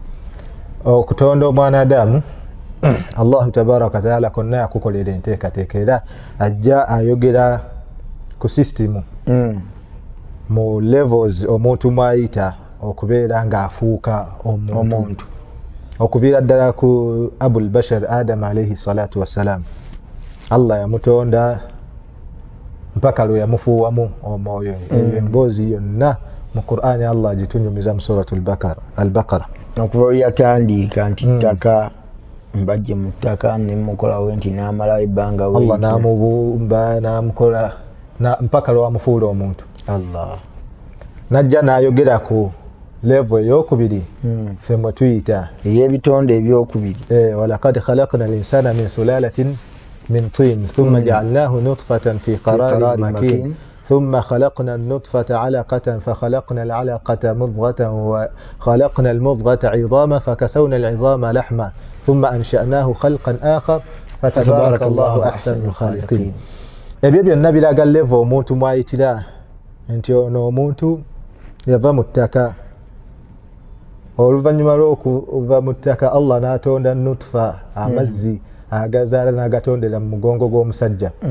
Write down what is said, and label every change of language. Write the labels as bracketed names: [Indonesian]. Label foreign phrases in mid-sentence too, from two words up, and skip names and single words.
[Ganda] Okutonda omwana Adamu [Arabic] الله تبارك تعالى [Ganda] konna yakukolera enteekateeka era ajja ayogera ku system mu levels omuntu mwayita okubeera ng'afuuka omuntu okuviira ddala ku Abul Bashar Adam [Arabic] عليه الصلاة والسلام. [Ganda] Allah yamutonda mpaka lwe yamufuuwamu omwoyo. Eyo emboozi yonna mu Qur'ani Allah agitunyumiza mu suratul Al-Baqara. Okuva yatandika nti ttaka mbajje mu ttaka nemukolawo nti n'amala ebbanga we Allah n'amubumba n'amukola mpaka lwe wamufuula omuntu. Allah najja n'ayogera ku level ey'okubiri ffe mwe tuyita ey'ebitonde ebyokubiri. [Arabic] ولقد خلقنا الإنسان من سلالة من طين ثم جعلناه نطفة في قرار مكين ثم خلقنا النطفة علقة فخلقنا العلقة مضغة وخلقنا المضغة عظاما فكسونا العظام لحما ثم أنشأناه خلقا آخر فتبارك الله أحسن الخالقين. [Ganda] ebyo byonna biraga level omuntu mwayitira nti ono omuntu yava mu ttaka oluvannyuma lw'okuva mu ttaka Allah n'atonda nutfa amazzi agazaala n'agatondera mu mugongo gw'omusajja.